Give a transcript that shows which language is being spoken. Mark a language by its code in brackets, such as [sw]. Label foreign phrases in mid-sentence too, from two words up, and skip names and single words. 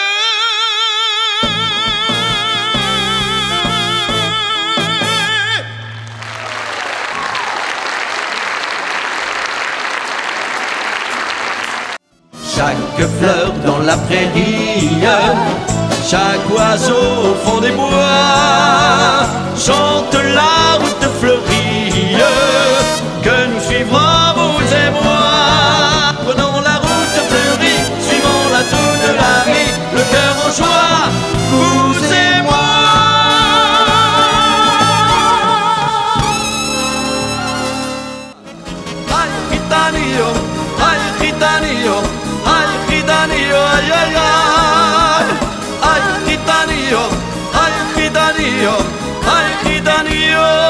[fr] Chaque fleur dans la prairie, chaque oiseau au fond des bois chante la route fleurie que nous suivrons vous et moi. Prenons la route fleurie, suivons-la toute la vie, le cœur en joie, vous et moi. [es] Ay, gitanillo, ay, gitanillo, ay, gitanillo, ay, ay, ay. Ay, gitanillo, ay, gitanillo, ay, gitanillo.